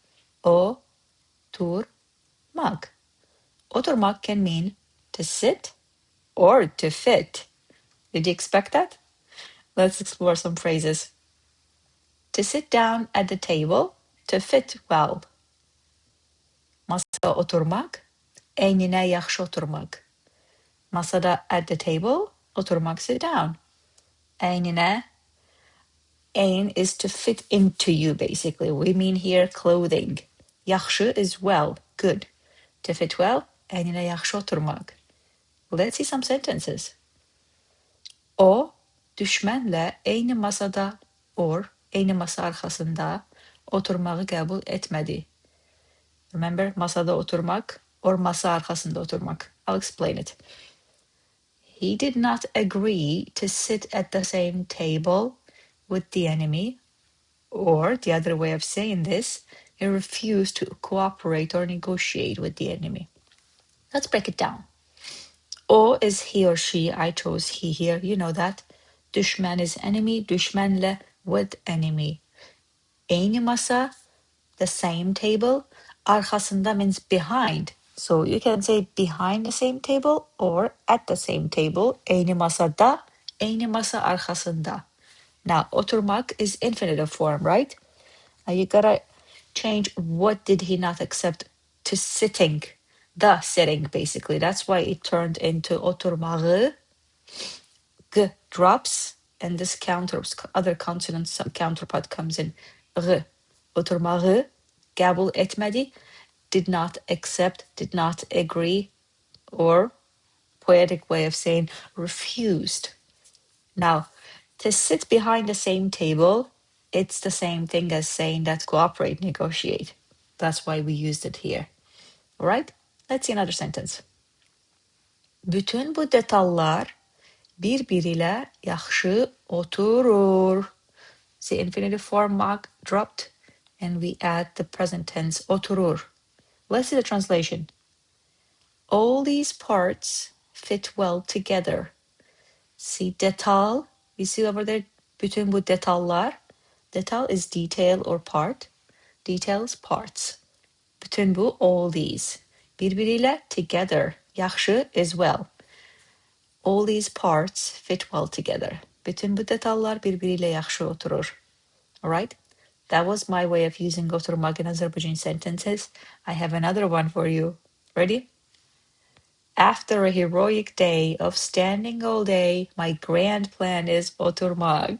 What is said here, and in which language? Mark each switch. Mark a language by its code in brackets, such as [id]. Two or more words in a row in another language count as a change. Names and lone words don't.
[az] Oturmak. [en] Oturmak can mean to sit or to fit. Did you expect that? Let's explore some phrases. To sit down at the table, to fit well. [az] Masada oturmak, Əyninə yaxşı oturmaq. [en] Masada at the table, oturmak sit down. Əyninə, ayn is to fit into you, basically. We mean here clothing. Yaxşı is well, good. To fit well, [az] əyninə yaxşı oturmaq. [en] Let's see some sentences. [az] O, düşmənlə eyni masada or eyni masa arxasında oturmağı qəbul etmədi. [en] Remember, [az] masada oturmak [en] or [az] masa arxasında oturmak. [en] I'll explain it. He did not agree to sit at the same table with the enemy, or the other way of saying this, he refused to cooperate or negotiate with the enemy. Let's break it down. O is he or she. I chose he here. You know that. Düşmən is enemy. Düşmənlə with enemy. [az] Eyni masa, [en] the same table. Arxasında means behind. So you can say behind the same table or at the same table. [az] Eyni masada, eyni masa arxasında. [en] Now, oturmak is infinitive form, right? Now you gotta change what did he not accept to sitting. The sitting, basically. That's why it turned into oturmağı. G drops, and this other consonant counterpart comes in. R. [az] Oturmağı, qəbul etmədi, [en] did not accept, did not agree, or poetic way of saying refused. Now, to sit behind the same table, it's the same thing as saying that cooperate, negotiate. That's why we used it here. All right? Let's see another sentence. [az] Bütün bu detallar bir-birilə yaxşı oturur. [en] The infinitive form mark dropped, and we add the present tense oturur. Let's see the translation. All these parts fit well together. See detal, you see over there, [az] bütün bu detallar. [en] Detal is detail or part. Details, parts. [az] Bütün bu, [en] all these. [az] Bir-birilə, [en] together. Yaxşı is well. All these parts fit well together. [az] Bütün bu detallar bir-birilə yaxşı oturur. [en] Alright? That was my way of using oturmak in Azerbaijani sentences. I have another one for you. Ready? After a heroic day of standing all day, my grand plan is oturmak.